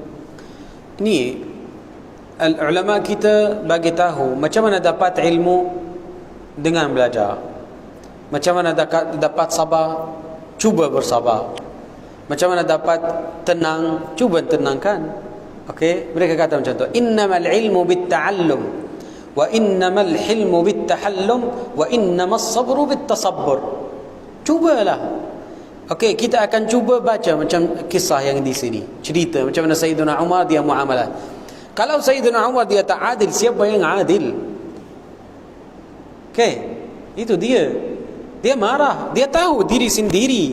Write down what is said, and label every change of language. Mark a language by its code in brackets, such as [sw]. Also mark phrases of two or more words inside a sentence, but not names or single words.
[ms] Ni ulama kita bagi tahu macam mana dapat ilmu dengan belajar. Macam mana dapat sabar, cuba bersabar. Macam mana dapat tenang, cuba tenangkan. Okey, mereka kata macam tu. [ar] إنما العلم بالتعلم وإنما الحلم بالتحلم وإنما الصبر بالتصبر. [ms] Cubalah. Okey, kita akan cuba baca macam kisah yang di sini. Cerita macam mana Sayyidina Umar dia muamalah. Kalau Sayyidina Umar dia tak adil, siapa yang adil? Okey, itu dia. Dia marah, dia tahu diri sendiri.